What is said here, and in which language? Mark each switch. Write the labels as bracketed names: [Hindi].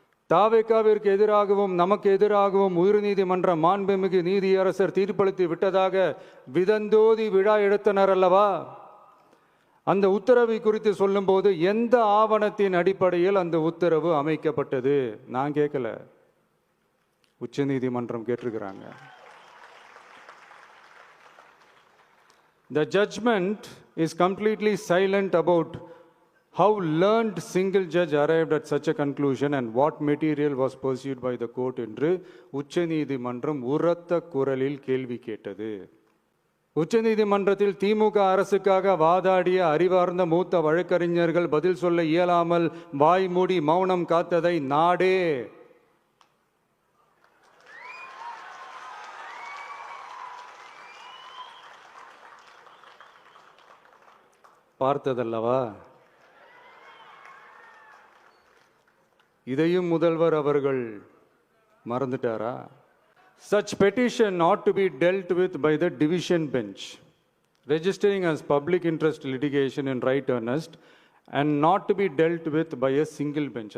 [Tamil] தாவேக்காவிற்கு எதிராகவும் நமக்கு எதிராகவும் உயர்நீதிமன்ற மாண்புமிகு நீதியரசர் தீர்ப்பளித்து விட்டதாக விதந்தோதி விழா எடுத்தனர் அல்லவா? அந்த உத்தரவை குறித்து சொல்லும்போது எந்த ஆவணத்தின் அடிப்படையில் அந்த உத்தரவு அமைக்கப்பட்டது? நான் கேட்கல, உச்சநீதிமன்றம் கேட்டிருக்கிறாங்க. [English] The judgment is completely silent about how learned single judge arrived at such a conclusion and what material was pursued by the court [Tamil] என்று உச்சநீதிமன்றம் உரத்த குரலில் கேள்வி கேட்டது. உச்சநீதிமன்றத்தில் திமுக அரசுக்காக வாதாடிய அறிவார்ந்த மூத்த வழக்கறிஞர்கள் பதில் சொல்ல இயலாமல் வாய் மூடி மௌனம் காத்ததை நாடே பார்த்ததல்லவா? இதையும் முதல்வர் அவர்கள் மறந்துட்டாரா? [English] Such petition ought to be dealt with by the division bench, registering as public interest litigation in right earnest and not to be dealt with by a single bench.